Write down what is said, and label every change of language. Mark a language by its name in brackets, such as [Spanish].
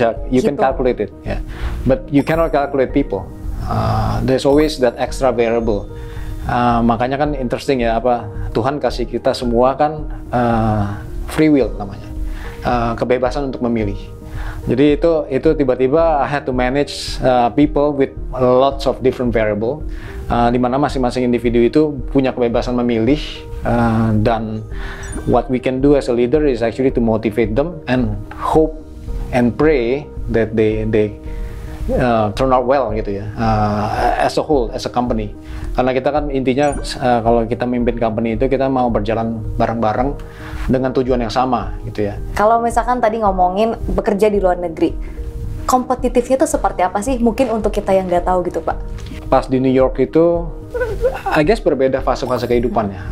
[English] you can calculate it, yeah. But you cannot calculate people. There's always that extra variable. [Indonesian] Makanya kan interesting ya, Tuhan kasih kita semua kan free will namanya, kebebasan untuk memilih. Jadi itu tiba-tiba [English] I had to manage people with lots of different variable, [Indonesian] di mana masing-masing individu itu punya kebebasan memilih [English] Dan what we can do as a leader is actually to motivate them and hope and pray that they turn out well [Indonesian] gitu ya, [English] as a whole, as a company. [Indonesian] Karena kita kan intinya kalau kita memimpin company itu kita mau berjalan bareng-bareng dengan tujuan yang sama gitu ya. Kalau misalkan tadi ngomongin bekerja di luar negeri, kompetitifnya itu seperti apa sih? Mungkin untuk kita yang nggak tahu gitu Pak. Pas di New York itu, [English] I guess [Indonesian] berbeda fase-fase kehidupannya.